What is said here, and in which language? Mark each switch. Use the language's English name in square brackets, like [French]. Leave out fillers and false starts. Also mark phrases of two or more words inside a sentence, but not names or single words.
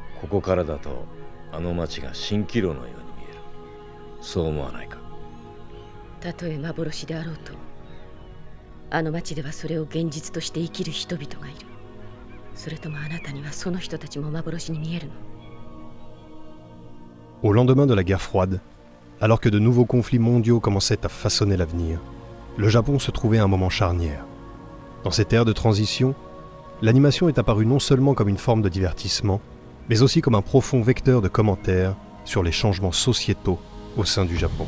[Japanese] こからだとあの町が蜃気楼のように見える。そう思わないか？たとえ幻であろうと、あの町ではそれを現実として生きる人々がいる。それともあなたにはその人たちも幻に見えるの？ [French] Au lendemain de la guerre froide, alors que de nouveaux conflits mondiaux commençaient à façonner l'avenir, le Japon se trouvait à un moment charnière. Dans cette ère de transition, l'animation est apparue non seulement comme une forme de divertissement, mais aussi comme un profond vecteur de commentaires sur les changements sociétaux au sein du Japon.